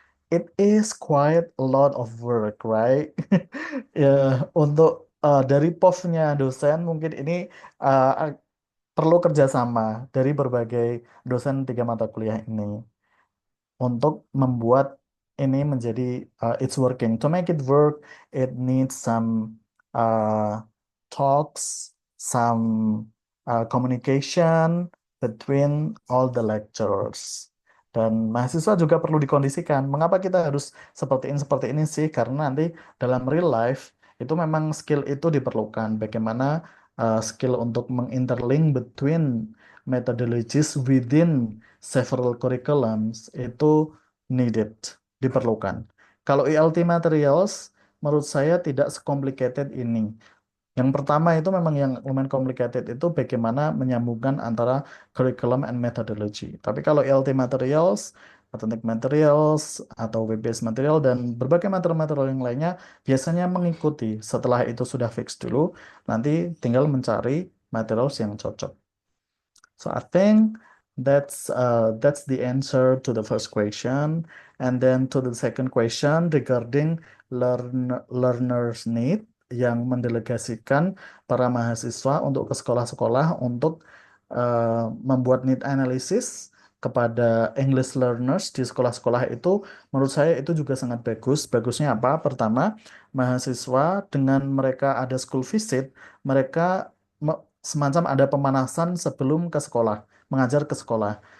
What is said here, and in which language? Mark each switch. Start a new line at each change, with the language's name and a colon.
English: It is quite a lot of work, right?
Indonesian: Ya, untuk dari POV-nya dosen mungkin ini perlu kerjasama dari berbagai dosen 3 mata kuliah ini untuk membuat ini menjadi
English: it's working. To make it work, it needs some talks, some communication between all the lecturers.
Indonesian: Dan mahasiswa juga perlu dikondisikan. Mengapa kita harus seperti ini sih? Karena nanti dalam real life itu memang skill itu diperlukan. Bagaimana
English: skill
Indonesian: untuk menginterlink
English: between methodologies within several curriculums
Indonesian: itu
English: needed,
Indonesian: diperlukan. Kalau ELT materials, menurut saya tidak sekomplikated ini. Yang pertama itu memang yang lumayan complicated itu bagaimana menyambungkan antara
English: curriculum and methodology.
Indonesian: Tapi kalau ELT materials, authentic materials, atau web-based material, dan berbagai material yang lainnya biasanya mengikuti. Setelah itu sudah fix dulu, nanti tinggal mencari materials yang cocok.
English: So I think that's the answer to the first question. And then to the second question regarding
Indonesian: learners need yang mendelegasikan para mahasiswa untuk ke sekolah-sekolah untuk membuat need analysis kepada English learners di sekolah-sekolah itu, menurut saya itu juga sangat bagus. Bagusnya apa? Pertama, mahasiswa dengan mereka ada school visit, mereka semacam ada pemanasan sebelum ke sekolah, mengajar ke sekolah.